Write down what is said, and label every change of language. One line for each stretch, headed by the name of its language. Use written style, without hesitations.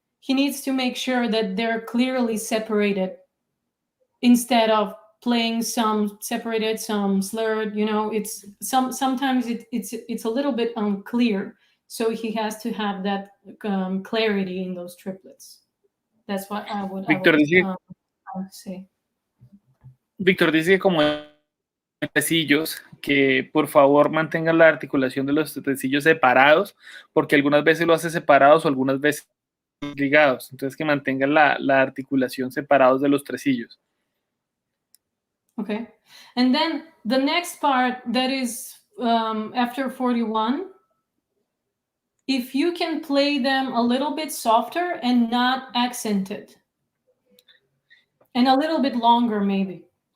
English: he needs to make sure that they're clearly separated instead of playing some separated, some slurred. You know, it's sometimes it's a little bit unclear. So he has to have that clarity in those triplets. That's what I would say.
Spanish: Víctor dice que como tresillos, que por favor mantengan la articulación de los tresillos separados, porque algunas veces lo hace separados o algunas veces ligados. Entonces que mantengan la articulación separados de los tresillos.
English: Okay. And then the next part that is after 41, if you can play them a little bit softer and not accented. And a little bit longer, maybe.